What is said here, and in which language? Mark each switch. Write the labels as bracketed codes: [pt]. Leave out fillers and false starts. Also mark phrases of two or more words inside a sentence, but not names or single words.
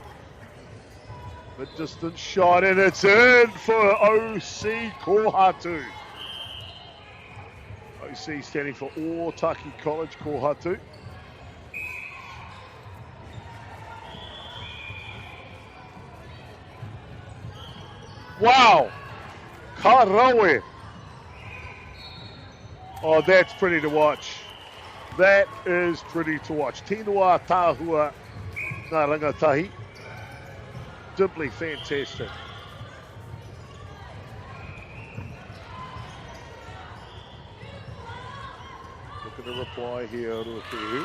[en] The distance shot and it's in for OC Kohatu. OC standing for Otaki College Kohatu. Wow! [mi] Karawe. [en] Oh, that's pretty to watch. That is pretty to watch. [mi] Tinua Tahua Ngā Rangatahi. [en] Simply fantastic. Looking to reply here, Ruku.